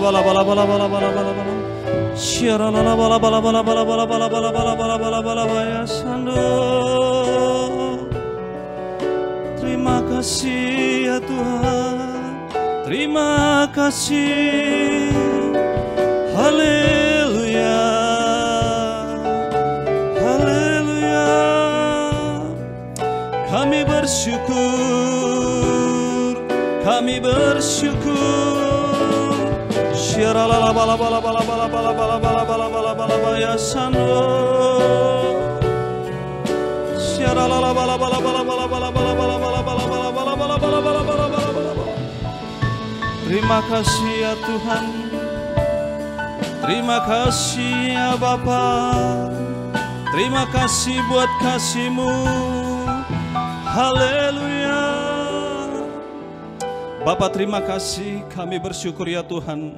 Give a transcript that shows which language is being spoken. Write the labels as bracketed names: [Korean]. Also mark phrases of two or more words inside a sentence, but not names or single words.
[Indonesian] bala bala bala bala bala bala. Syara la bala bala bala bala bala bala bala bala bala bala bala baya sando. Terima kasih ya Tuhan, terima kasih. Haleluya, haleluya. Kami bersyukur, kami bersyukur. Syara la bala bala bala bala bala bala bala bala bala bala baya sando. Syara la bala bala bala bala bala bala bala bala bala bala bala bala bala bala bala bala bala. Terima kasih ya Tuhan, terima kasih ya Bapa, terima kasih buat kasih-Mu. Haleluya. Bapa, terima kasih, kami bersyukur ya Tuhan.